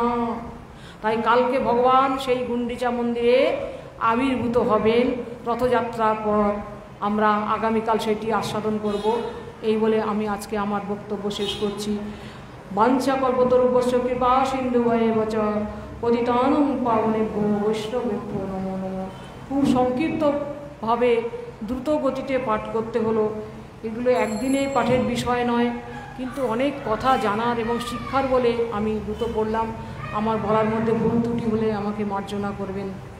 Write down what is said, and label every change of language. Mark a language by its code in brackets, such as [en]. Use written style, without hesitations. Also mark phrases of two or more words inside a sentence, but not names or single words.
[bn] তাই কালকে ভগবান সেই গুন্ডিচা মন্দিরে আবির্ভূত হবেন রথযাত্রার পর। আমরা আগামীকাল সেটি আস্বাদন করব। এই বলে আমি আজকে আমার বক্তব্য শেষ করছি। [sa] বাঞ্ছা কল্পতরুভ্যশ্চ কৃপা সিন্ধুভয়েব চ পতিতানাং পাবনেভ্যো বৈষ্ণবেভ্যো নমো নমঃ। [bn] খুব সংক্ষিপ্তভাবে দ্রুত গতিতে পাঠ করতে হলো। এগুলো একদিনে পাঠের বিষয় নয়, কিন্তু অনেক কথা জানার এবং শিক্ষার বলে আমি দ্রুত পড়লাম। আমার বলার মধ্যে ভুল ত্রুটি হলে আমাকে মার্জনা করবেন।